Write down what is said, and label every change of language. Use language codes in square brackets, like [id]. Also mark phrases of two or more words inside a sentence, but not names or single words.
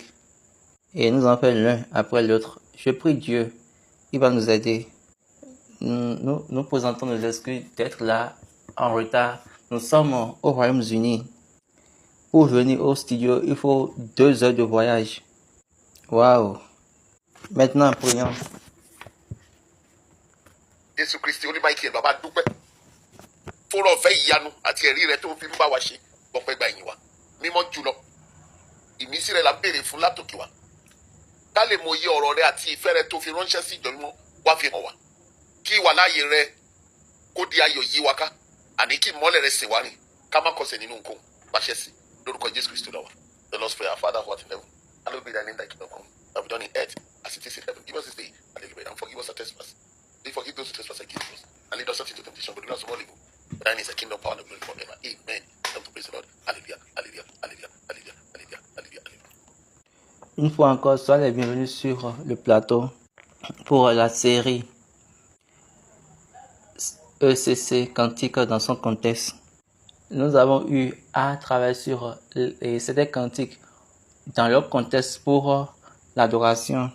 [fr] Et nous allons faire l'un après l'autre. Je prie Dieu, il va nous aider. Nous présentons nos excuses d'être là en retard. Nous sommes au Royaume-Uni. Pour venir au studio, il faut 2 heures de voyage. Waouh! Maintenant, prions. [yo] Jésù Kristi oníbàákì bàbá dúpẹ́ fúnra ọ̀fẹ́ ìyanu àti ẹ̀rí rẹ tó fi ń bá wa ṣe gbọpẹ́ gba ìyìn wa mímọ́ jùlọ ìmísí rẹ la béèrè fún látòkè wa ká lè mọ iye ọ̀rọ̀ rẹ àti ìfẹ́ rẹ tó fi ránṣẹ́ sí ìjọ mímọ́ wá fi hàn wá kí ìwàláàyè rẹ kó di ayọ̀ yí wa ká àní kí ìmọ́lẹ̀ rẹ sìn wá rìn ká má kọsẹ̀ nínú nǹkan pàṣẹ sí lórúkọ Jésù Kristi lọ́wọ́. [en] The Lord's prayer, Father who art in heaven, hallowed be thy name, thy kingdom come, thy will be done in earth as it is in heaven. Give us this day our daily bread and forgive us our trespasses. We forgive those who trespass against us, and lead us not into temptation, but deliver us from all evil. For thine is the kingdom, power, and glory forever. Amen. Come to praise the Lord. Hallelujah, hallelujah, hallelujah, hallelujah, hallelujah, hallelujah, hallelujah. [fr] Une fois encore, soyez les bienvenus sur le plateau pour la série ECC Cantique dans son contexte. Nous avons eu à travailler sur ces cantiques dans leur contexte pour l'adoration.